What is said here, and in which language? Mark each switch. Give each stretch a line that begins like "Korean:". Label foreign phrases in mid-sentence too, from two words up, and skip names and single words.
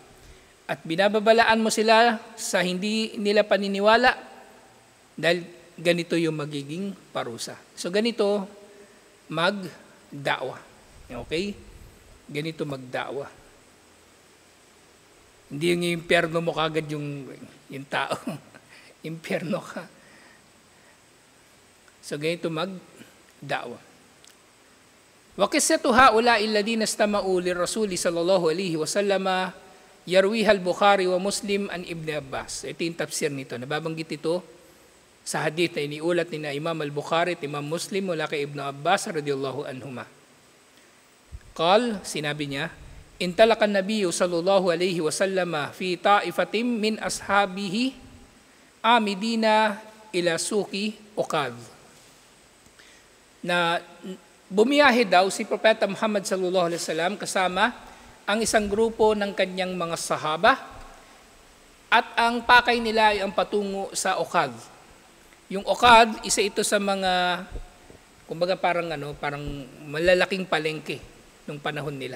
Filipino: At binababalaan mo sila sa hindi nila paniniwala dahil ganito yung magiging parusa. So ganito magda'wa. Okay? Ganito magda'wa. Hindi yung impyerno mo kagad yung tao. Impyerno ka. So ganito magda'wa.
Arabic: وقصة هؤلاء الذين استمعوا للرسول صلى الله عليه وسلم يرويها البخاري ومسلم عن ابن عباس.
Filipino: Ito yung tafsir nito. Nababanggit ito sa hadith na iniulat ni na Imam al-Bukhari at Imam Muslim mula kay Ibn Abbas
Arabic: رضي الله عنهما.
Filipino: Sinabi niya,
Arabic: انطلق النبي صلى الله عليه وسلم في طائفة من أصحابه عامدين إلى سوق عكاظ.
Filipino: Na bumiyahe daw si Propeta Muhammad
Arabic: صلى الله عليه وسلم
Filipino: kasama ang isang grupo ng kanyang mga sahaba at ang pakay nila ay ang patungo sa Uqad. Yung Uqad, isa ito sa mga kumbaga parang malalaking palengke nung panahon nila.